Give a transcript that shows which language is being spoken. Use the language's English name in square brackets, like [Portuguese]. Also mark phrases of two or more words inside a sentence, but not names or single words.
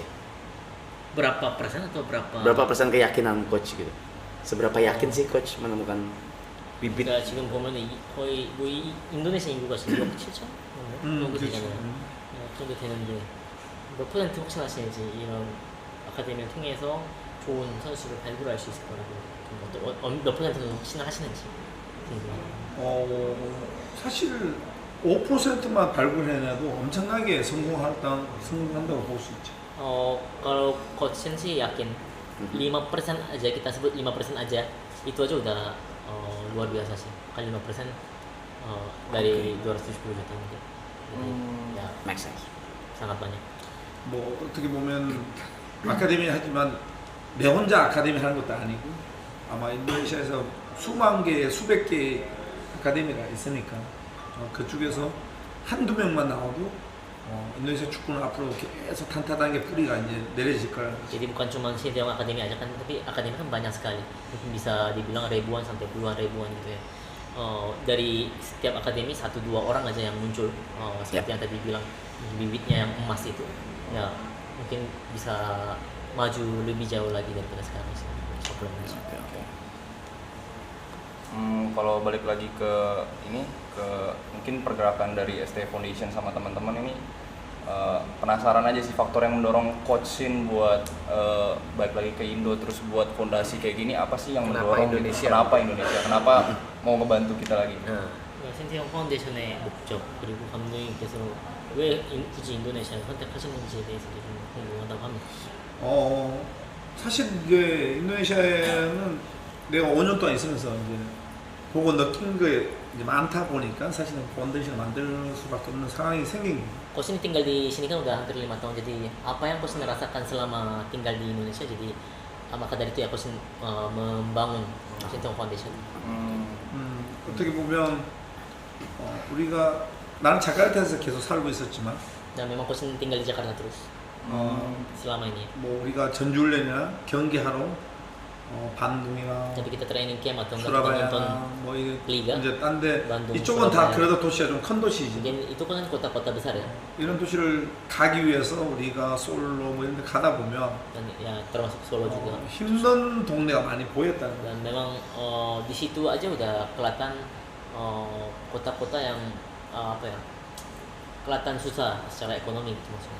[Indonesian] Berapa persen atau Berapa persen keyakinan coach gitu? Seberapa yakin sih coach menemukan bibit? [Korean] 그러니까 지금 보면 거의 뭐 인도네시아 인구가 지금 6, 7천 정도 그렇죠. 되잖아요. 정도 되는데 몇 퍼센트 혹시 아시는지 이런 아카데미를 통해서 좋은 선수를 발굴할 수 있을 거라고 몇 퍼센트 확신을 하시는지 궁금해요. 사실 5%만 발굴해내도 엄청나게 성공한다고 볼 수 있죠. [Indonesian] Kalau coach sih yakin 5% aja, kita sebut 5% aja itu aja udah luar biasa sih. Kan 5% dari 270 juta mungkin. Jadi, ya [English] Make sense. [Indonesian] sangat banyak. [Korean] 뭐 어떻게 보면 아카데미 하지만 내 혼자 아카데미 하는 것도 아니고 아마 인도네시아에서 수만 개, 수백 개 아카데미가 있으니까 그쪽에서 한두 명만 나와도 인도네시아 축구는 앞으로 계속 탄탄하게 뿌리가 이제 내려질 거라는 거죠. [Indonesian] Jadi bukan cuma Sinteyong Akademi aja kan, tapi akademi kan banyak sekali. Mungkin bisa dibilang ribuan sampai puluhan ribuan gitu ya. Dari setiap akademi 1-2 orang aja yang muncul, seperti yang tadi bilang bibitnya yang emas itu, ya mungkin bisa maju lebih jauh lagi daripada sekarang sih. Kalau balik lagi ke ini, ke mungkin pergerakan dari ST Foundation sama teman-teman ini, penasaran aja sih faktor yang mendorong Coach Shin buat balik lagi ke Indo terus buat fondasi kayak gini, apa sih yang Kenapa mendorong Indonesia? Kenapa Indonesia? Kenapa mau ngebantu kita lagi? [Korean] 신태용 파운데이션의 목적 그리고 감독님께서 왜 굳이 인도네시아를 선택하셨는지에 대해서도 좀 궁금하다고 합니다. 사실 이게 인도네시아에는 내가 5년 동안 있으면서 이제 보고 느낀 게 이제 많다 보니까 사실은 파운데이션을 만들 수밖에 없는 상황이 생긴 거예요. [Indonesian] Coach ini tinggal di sini kan udah hampir 5 tahun, jadi apa yang Coach rasakan selama tinggal di Indonesia, jadi maka dari itu ya Coach membangun [Korean] 신태용 파운데이션. 어떻게 보면 우리가 나는 자카르타에서 계속 살고 있었지만 [Indonesian] Dan memang Coach tinggal di Jakarta terus selama ini. [Korean] 뭐 우리가 전주훈련이나 경기하러 반둥이나 [Indonesian] Jadi kita [English] training camp [Indonesian] atau enggak kita [Korean] 수라바야 [Indonesian] nonton [Korean] 뭐 이게 [Indonesian] Liga, [Korean] 이제 딴데 [Indonesian] Bandung, [Korean] 이쪽은 다 [Indonesian] Surabaya. [Korean] 그래도 도시가 좀 큰 도시지. [Indonesian] Mungkin itu kan kota-kota besar ya. [Korean] 이런 도시를 가기 위해서 우리가 솔로 뭐 이런 데 가다 보면 [Indonesian] Dan ya termasuk Solo juga. [Korean] 힘든 동네가 많이 보였다는 거예요. [Indonesian] Dan memang di situ aja udah kelihatan kota-kota yang apa ya, kelihatan susah secara ekonomi gitu maksudnya.